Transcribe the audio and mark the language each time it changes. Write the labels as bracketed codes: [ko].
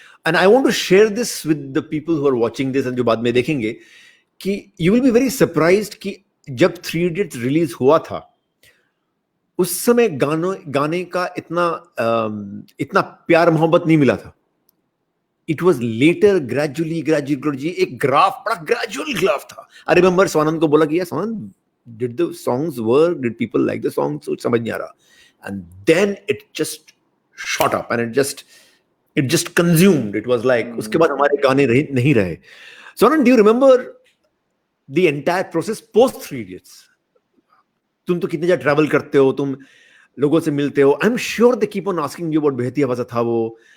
[en] And I want to share this with the people who are watching this and [hi] जो बाद में देखेंगे कि [en] you will be very surprised [hi] कि जब Three Idiots रिलीज हुआ था उस समय गाने का इतना प्यार मोहब्बत नहीं मिला था. [en] It was later gradually [hi] एक ग्राफ, बड़ा ग्रेजुअल ग्राफ था. [en] I remember [hi] स्वानंद को बोला कि यार Swanand, [en] did the songs work, did people like the songs, so [hi] समझ नहीं आ रहा. [en] And then it just shot up and it just consumed. It was like [hi] उसके बाद हमारे गाने नहीं रहे. [en] Swanand, do you remember the entire process post Three Idiots? [hi] तुम तो कितने ज्यादा ट्रैवल करते हो, तुम लोगों से मिलते हो. [en] I am sure they keep on asking you about [hi] बेहती हवा था वो.